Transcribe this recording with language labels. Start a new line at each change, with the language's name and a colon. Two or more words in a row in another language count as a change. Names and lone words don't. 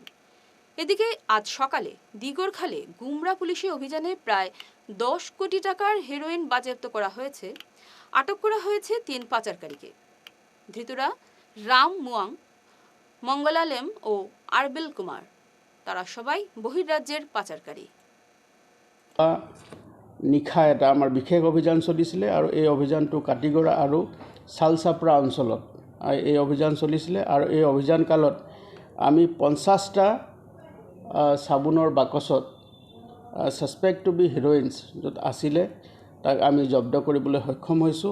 Bangla: এদিকে আজ সকালে দিগরখালে গুমরা পুলিশি অভিযানে প্রায় 10 কোটি টাকার হেরোইন বাজেয়াপ্ত করা হয়েছে। আটক করা হয়েছে 3 পাচারকারীকে। ধৃতরা রাম মুয়াং, মঙ্গলালেম ও আরবেল কুমার। তারা সবাই বহির্রাজ্যের পাচারকারী।
Assamese: নিশা এটা আমাৰ বিশেষ অভিযান চলিছিলে আৰু এই অভিযানটো কাটিগড়া আৰু শালচাপৰা অঞ্চলত এই অভিযান চলিছিলে। আৰু এই অভিযান কালত আমি 50টা চাবোনৰ বাকচত
English: suspect to be heroins
Assamese: য'ত আছিলে তাক আমি জব্দ কৰিবলৈ সক্ষম হৈছোঁ।